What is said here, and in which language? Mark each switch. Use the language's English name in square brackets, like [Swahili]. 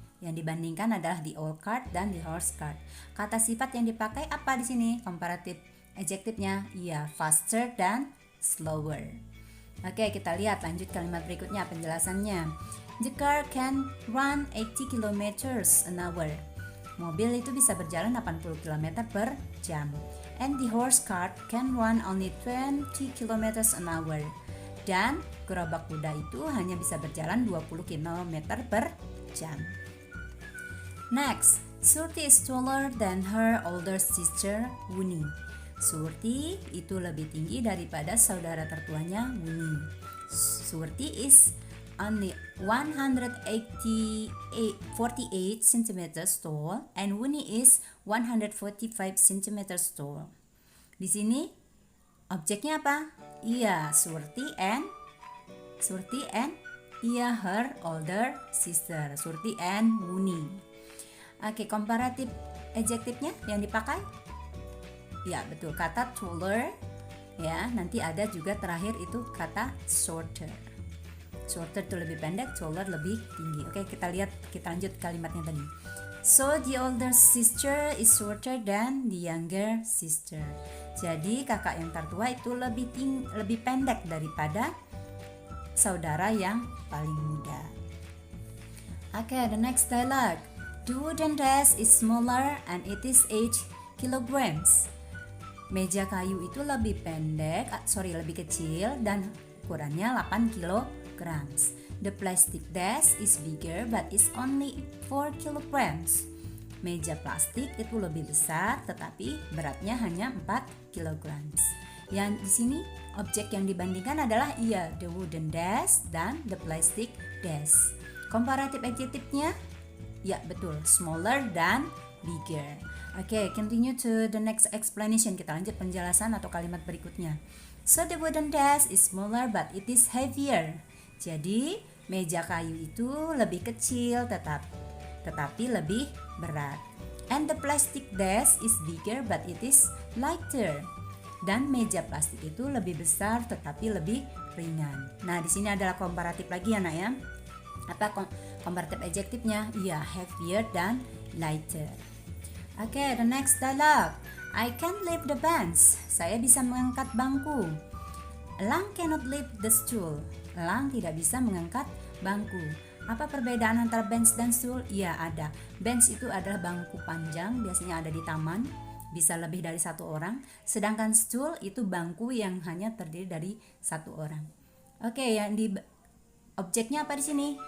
[Indonesian] Yang dibandingkan adalah [English] the old cart [Indonesian] dan [English] the horse cart. [Indonesian] Kata sifat yang dipakai apa di sini? Komparatif adjektifnya faster dan slower. Oke, kita lihat lanjut kalimat berikutnya penjelasannya. [English] The car can run 80 km an hour. [Indonesian] Mobil itu bisa berjalan 80 km per jam. [English] And the horse cart can run only 20 km an hour. [Indonesian] Dan gerobak kuda itu hanya bisa berjalan 20 km per jam. [English] Next, Surti is taller than her older sister, Wuni. [Indonesian] Surti itu lebih tinggi daripada saudara tertuanya, Wuni. [English] Surti is only 148 cm tall and Wuni is 145 cm tall. [Indonesian] Di sini objeknya apa? [English] Surti and her older sister, Surti and Wuni. [Indonesian] Oke, komparatif adjektifnya yang dipakai? Betul, kata taller. Nanti ada juga terakhir itu kata shorter. Shorter itu lebih pendek, taller lebih tinggi. Oke, kita lanjut kalimatnya tadi. [English] So the older sister is shorter than the younger sister. [Indonesian] Jadi kakak yang tertua itu lebih pendek daripada saudara yang paling muda. [English] Oke, the next dialogue. The wooden desk is smaller and it is 8 kilograms. [Indonesian] Meja kayu itu lebih kecil dan ukurannya 8 kilograms. [English] The plastic desk is bigger but is only 4 kilograms. [Indonesian] Meja plastik itu lebih besar tetapi beratnya hanya 4 kilograms. Yang di sini objek yang dibandingkan adalah [English] the wooden desk [Indonesian] dan [English] the plastic desk. [Indonesian] Comparative adjektifnya betul, smaller dan bigger. [English] Oke, continue to the next explanation. [Indonesian] Kita lanjut penjelasan atau kalimat berikutnya. [English] So the wooden desk is smaller but it is heavier. [Indonesian] Jadi meja kayu itu lebih kecil tetapi lebih berat. [English] And the plastic desk is bigger but it is lighter. [Indonesian] Dan meja plastik itu lebih besar tetapi lebih ringan. Nah, di sini adalah komparatif lagi anak ya. Apa komparatif adjektifnya? Heavier dan lighter. [English] Oke, the next dialogue. I can lift the bench. [Indonesian] Saya bisa mengangkat bangku. [English] Elang cannot lift the stool. [Indonesian] Elang tidak bisa mengangkat bangku. Apa perbedaan antara bench dan stool? Ada. Bench itu adalah bangku panjang, biasanya ada di taman, bisa lebih dari satu orang. Sedangkan stool itu bangku yang hanya terdiri dari satu orang. Oke, yang di objeknya apa di sini?